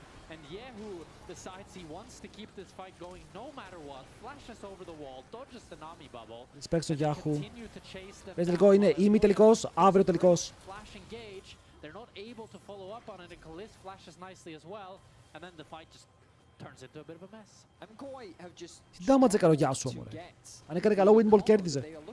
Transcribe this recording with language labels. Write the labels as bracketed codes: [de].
[en] And Yehu decides he wants to keep this fight going no matter what. Flashes over the wall, dodges the Nami bubble. Respect [el] στο Yahoo. Πες τελικό είναι ημι τελικός, αύριο τελικός. [en] Flash engage. They're not able to follow up on it and Kalist flashes nicely as well. And then the fight just turns into a bit of a mess. [el] Τι damage έκανε ο Γιάσου, μωρέ. Αν έκανε καλό windball κέρδιζε.